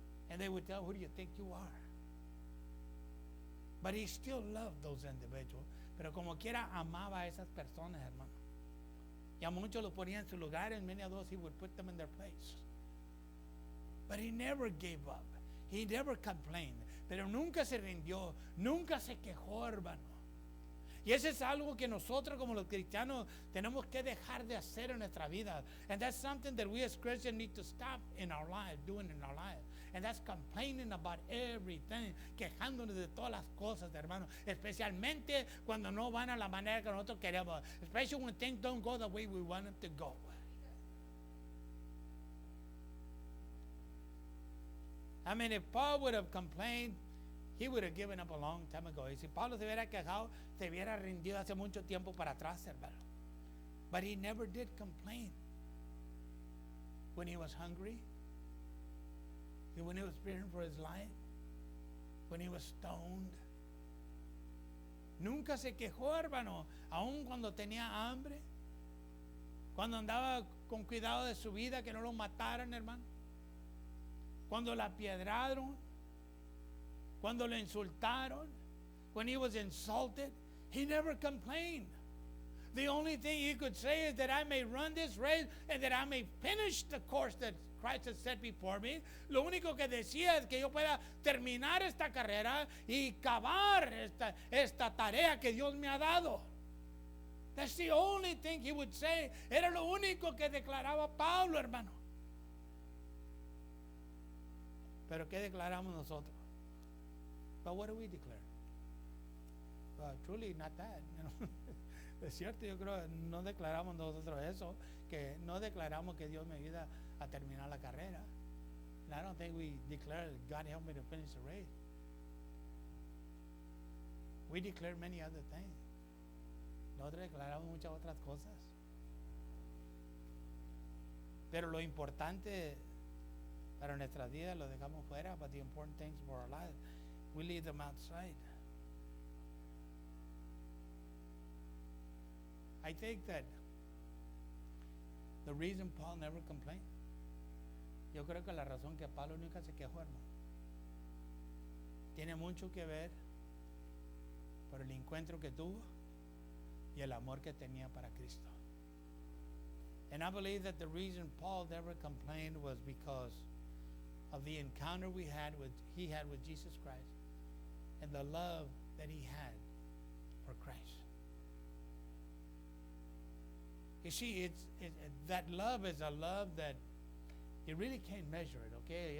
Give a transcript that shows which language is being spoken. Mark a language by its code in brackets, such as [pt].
[en] And they would tell, who do you think you are? But he still loved those individuals. [es] Pero como quiera amaba a esas personas, hermano. Y a muchos los ponía en su lugar, [en] and many of those he would put them in their place. But he never gave up. He never complained. [es] Pero nunca se rindió, nunca se quejó, hermano. Y eso es algo que nosotros como los cristianos tenemos que dejar de hacer en nuestra vida. [en] And that's something that we as Christians need to stop in our lives, doing in our lives. And that's complaining about everything, [es] quejándonos de todas las cosas, hermano. Especialmente cuando no van a la manera que nosotros queremos. [en] Especially when things don't go the way we want them to go. I mean, if Paul would have complained, he would have given up a long time ago. [es] Y si Pablo se hubiera quejado, se hubiera rendido hace mucho tiempo para atrás, hermano. [en] But he never did complain. When he was hungry, when he was fearing for his life, when he was stoned. [es] Nunca se quejó, hermano, aun cuando tenía hambre, cuando andaba con cuidado de su vida, que no lo mataran, hermano. Cuando la apiedraron, cuando lo insultaron, [en] when he was insulted, he never complained. The only thing you could say is that I may run this race and that I may finish the course that Christ has set before me. [es] Lo único que decía es que yo pueda terminar esta carrera y acabar esta tarea que Dios me ha dado. [en] That's the only thing he would say. [es] Era lo único que declaraba Pablo, hermano. Pero ¿qué declaramos nosotros? [en] But what do we declare? Well, truly not that. You know? [es] Es cierto, yo creo que no declaramos nosotros eso, que no declaramos que Dios me ayuda a terminar la carrera. [en] And I don't think we declare God help me to finish the race. We declare many other things. [es] Nosotros declaramos muchas otras cosas. Pero lo importante para nuestras vidas lo dejamos fuera, [en] but the important things for our lives, we leave them outside. I think that the reason Paul never complained, [es] yo creo que la razón que Pablo nunca se quejó, hermano, tiene mucho que ver por el encuentro que tuvo y el amor que tenía para Cristo. [en] And I believe that the reason Paul never complained was because of the encounter he had with Jesus Christ and the love that he had for Christ. You see, that love is a love that you really can't measure it, okay?